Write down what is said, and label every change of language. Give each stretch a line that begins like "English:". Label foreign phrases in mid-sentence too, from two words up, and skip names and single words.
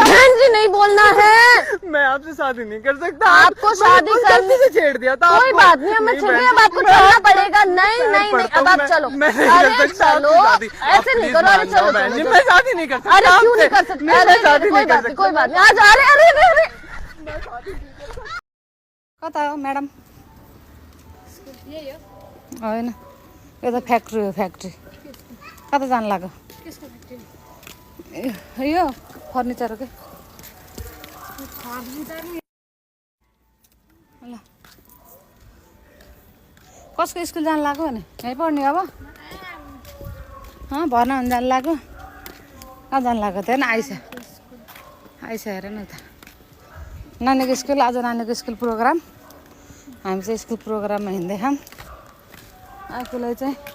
Hindi: बहन जी नहीं बोलना है। मैं आपसे शादी नहीं कर सकता आपको शादी मैंने करनी गलती से छेड़ दिया था कोई आपको। बात नहीं, अब मैं छिड़ गई, अब आपको चलना पड़ेगा। नहीं नहीं नहीं, अब आप चलो। मैं नहीं कर अरे सकता चलो, आपकी शादी। आप ऐसे नहीं प्लीज करो, अरे मान चलो जाओ बहन जी, चलो, मैं शादी नहीं कर सकता अरे क्यों नहीं कर आपसे। सकते? मैं अरे शादी कोई नहीं कर बात नहीं, कोई सकता बात नहीं, आज अरे अरे अरे
Nepali: कता हो म्याडम होइन यो त फ्याक्ट्री हो फ्याक्ट्री कता जानु लाग्यो यो फर्निचर के ल कसको स्कुल जानु लाग्यो भने यहीँ पढ्ने अब भर्ना हुन जानु लाग्यो कहाँ जानु लाग्यो त हेर्न आइसा हेर न त नानीको स्कुल आज नानीको स्कुल प्रोग्राम हामी चाहिँ स्कुल प्रोग्राममा हिँड्दैछौँ आफूलाई चाहिँ